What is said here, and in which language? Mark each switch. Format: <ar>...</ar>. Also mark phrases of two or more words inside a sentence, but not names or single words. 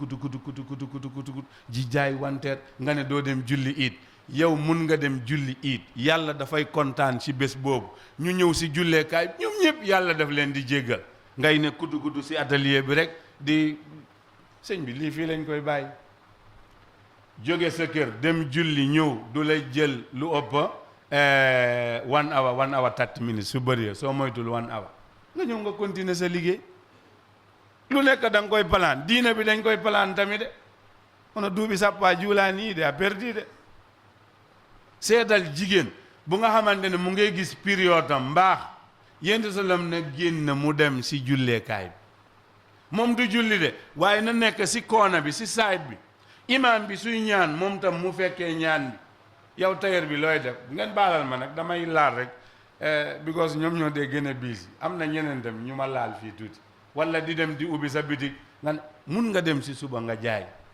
<wo>ji jaay wanteer nga ne doo dem julli iid yow mun nga dem julli iid yàlla dafay kontaan ci bés boobu ñu ñëw si julleekaay ñoom ñëpp yàlla daf leen di jéggal ngay ne kutu si atelier bi rek di sëñ bi lii fii lañ koy bàyyi jóge sa kër dem julli ñëw du lay jël lu ëpp</wo> <en>1 hour 30 minutes</en> <wo>su bëree soo moytul 1 hour nga ñëw nga continuer sa liggéey lu nekk da nga koy plan diina bi dañ koy plan tamit de</wo> <ff>ono duuɓi sappa juulaani de a perdi de</ff> <wo>seetal jigéen bu nga xamante ne mu ngay gis période am mbaax yénti salam ne génn mu dem si julleekaay bi moom du julli de waaye na nekk si koona bi si side bi imam bi suy ñaan moom tam mu fekkee ñaan bi yow tailleur bi looy def ngeen baalal ma nag damay laal rek because ñoom ñoo dee gën a biis am na ñeneen dem ñu ma laal fii tuuti wala di dem di ubbi sa bitig nga mun nga dem si suba nga jaay</wo>